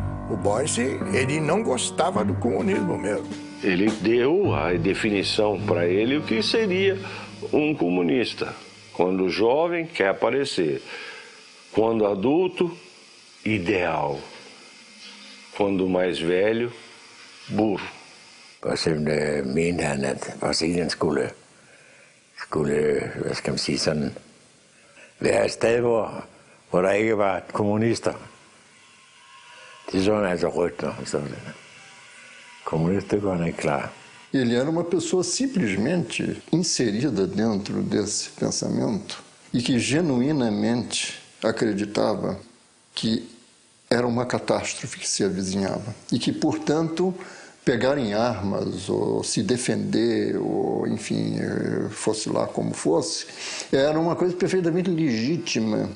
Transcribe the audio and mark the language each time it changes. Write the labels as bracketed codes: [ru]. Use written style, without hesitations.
[pt] O Boyce, ele não gostava do comunismo mesmo. Ele deu a definição para ele o que seria um comunista. Quando jovem, quer aparecer. Quando adulto, ideal. Quando mais velho, burro. [da] Og så mente han, at Brasilien skulle, hvad skal man sige, sådan, være et sted, hvor der ikke var kommunister. Det så han altså rødt, når han så det. Comunista, det var han ikke klar. [pt] Ele era uma pessoa simplesmente inserida dentro desse pensamento e que genuinamente acreditava que era uma catástrofe que se avizinhava e que, portanto, pegar em armas ou se defender ou, enfim, fosse lá como fosse, era uma coisa perfeitamente legítima.